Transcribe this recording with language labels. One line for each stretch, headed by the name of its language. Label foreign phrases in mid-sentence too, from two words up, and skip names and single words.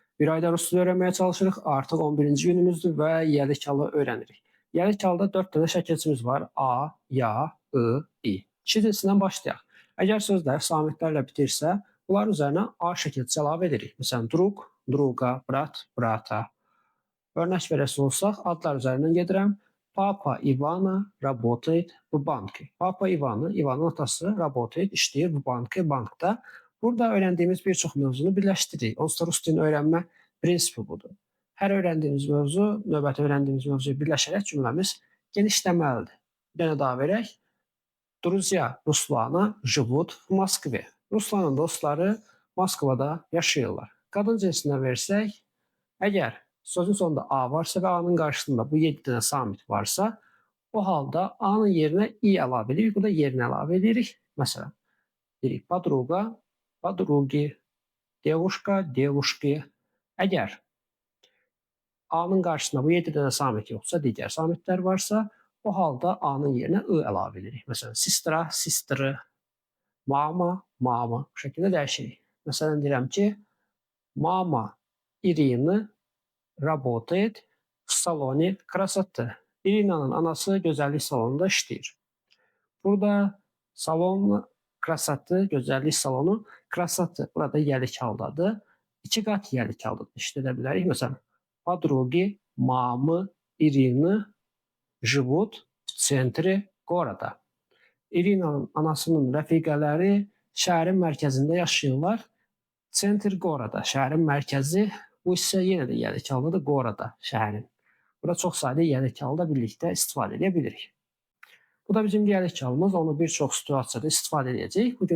Azerbaijani: Bir ayda rus dili öyrənməyə çalışırıq. Artıq 11-ci günümüzdür və yəlik halı öyrənirik. Yəlik halda 4 dənə şəkilçimiz var. A, ya, I, i. İkincisindən başlayaq. Əgər sözlər samitlərlə bitirsə, bunların üzərinə A şəkilçisi əlavə edirik. Məsələn,
Russian: друг, друга, брат, брата.
Azerbaijani: Örnek verəsi olsaq, adlar üzərindən gedirəm.
Russian: Папа Ивана работает в банке.
Azerbaijani: Papa Ivan'ı, Ivan'ın atası работает, işləyir bu banki, bankda. Burada öyrəndiyimiz bir çox mövzunu birləşdiririk. Onsuz da rus dilini öyrənmə prinsipi budur. Hər öyrəndiyimiz mövzu, növbəti öyrəndiyimiz mövzuya birləşərək cümləmiz genişləməlidir. Bir dənə daha verək.
Russian: Друзья Ruslana живут в Moskve.
Azerbaijani: Ruslanın dostları Moskvada yaşayırlar. Qadın cinsindən versək, əgər sözün sonunda A varsa və A-nın qarşısında bu 7 dənə samit varsa, o halda A-nın yerinə i əlavə edirik, bu da yerinə əlavə edirik. Məsələn, deyirik
Russian: подруга, подруги, девушка, девушки.
Azerbaijani: Əgər A-nın qarşısında bu 7 dənə samit yoxsa, digər samitlər varsa, o halda A-nın yerinə I əlavə edirik. Məsələn,
Russian: сестра, сестры, мама, мама.
Azerbaijani: Bu şəkildə dəyişirik. Məsələn, deyirəm ki,
Russian: мама Ирина работает в салоне красоты.
Azerbaijani: Irina'nın anası gözəllik salonunda işləyir. Burada
Russian: салон красоты,
Azerbaijani: gözəllik salonu, krasatı burada yəlik haldadır. 2 qat yəlik haldadır. İşlədə bilərik. Məsələn,
Russian: подруги, мамы Irины живут в центре города.
Azerbaijani: Irina'nın anasının rəfiqələri şəhərin mərkəzində yaşayırlar.
Russian: центр города,
Azerbaijani: şəhərin mərkəzi. Bu isə yenə də yəlik haldadır, Gorada şəhərin. Burada çox sayda yəlik halda birlikdə istifadə edə bilirik. Bu da bizim yəlik halımız. Onu bir çox situasiyada istifadə edəcəyik.